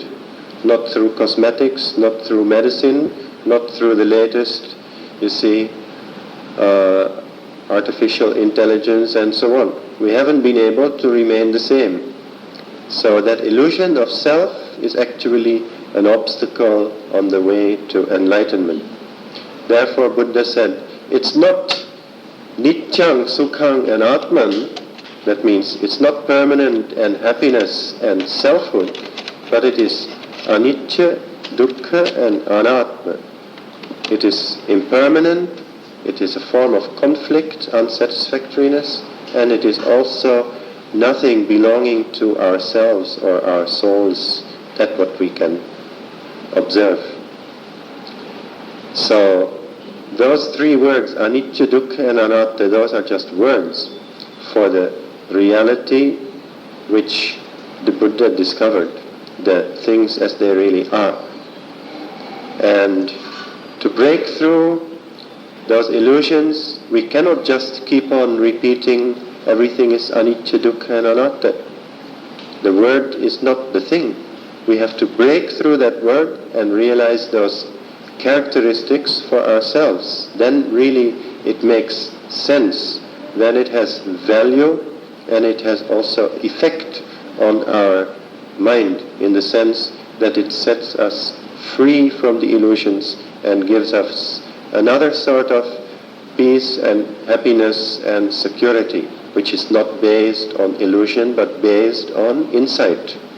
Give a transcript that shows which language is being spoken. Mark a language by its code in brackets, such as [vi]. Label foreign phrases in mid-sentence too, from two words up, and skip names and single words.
[en] Not through cosmetics, not through medicine, not through the latest, artificial intelligence and so on. We haven't been able to remain the same. So that illusion of self is actually an obstacle on the way to enlightenment. Therefore Buddha said, it's not [sa] nityang, sukhang [en] and atman, that means it's not permanent and happiness and selfhood, but it is [pi] anicca, dukkha [en] and anatma. It is impermanent, it is a form of conflict, unsatisfactoriness, and it is also nothing belonging to ourselves or our souls. That's what we can observe. So those three words, [pi] anicca, dukkha and anatta, [en] those are just words for the reality which the Buddha discovered, the things as they really are. And to break through those illusions, we cannot just keep on repeating everything is [pi] anicca, dukkha and anatta. [en] The word is not the thing. We have to break through that word and realize those characteristics for ourselves. Then really it makes sense. Then it has value and it has also effect on our mind in the sense that it sets us free from the illusions and gives us another sort of peace and happiness and security, which is not based on illusion but based on insight.